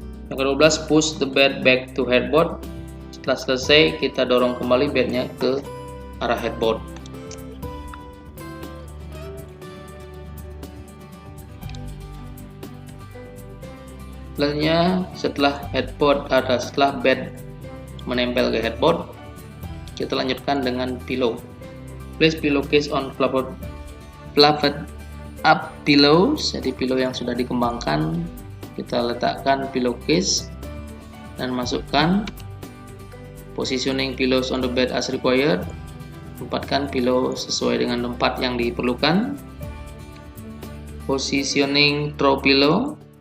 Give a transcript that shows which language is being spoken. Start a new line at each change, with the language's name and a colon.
Indonesian: Yang ke-12,
English: push the bed back to headboard.
Indonesian: Setelah selesai, kita dorong kembali bednya ke arah headboard. Selanjutnya, setelah bed menempel ke headboard, kita lanjutkan dengan pillow.
English: Place pillowcase on fluffed up pillows.
Indonesian: Jadi pillow yang sudah dikembangkan, kita letakkan pillowcase dan masukkan.
English: Positioning pillows on the bed as required.
Indonesian: Tempatkan pillow sesuai dengan tempat yang diperlukan.
English: Positioning throw pillow.